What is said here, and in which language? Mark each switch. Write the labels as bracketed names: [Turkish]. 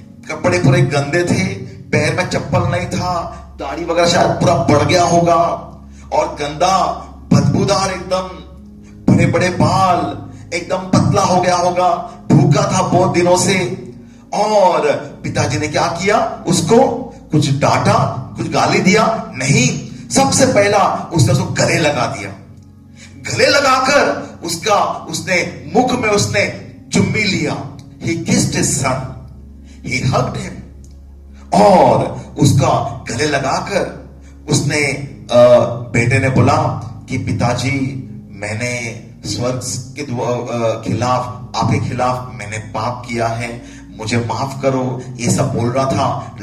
[Hindi] कपड़े पूरे गंदे थे, पैर में चप्पल नहीं था, दाढ़ी वगैरह शायद पूरा बढ़ गया होगा और गंदा बदबूदार, एकदम बड़े बड़े बाल, एकदम पतला हो गया होगा, भूखा था बहुत दिनों से। और पिताजी ने क्या किया, उसको कुछ डांटा, कुछ गाली दिया नहीं, सबसे पहला उसको गले लगा दिया। गले लगाकर उसने मुख में उसने चुम्मी लिया। [English] He kissed his son, he hugged him। [Hindi] और उसका गले लगाकर उसने बेटे ने बोला कि पिताजी मैंने स्वर्ग के खिलाफ, आपके खिलाफ मैंने पाप किया है, मुझे माफ करो, ये सब बोल रहा था।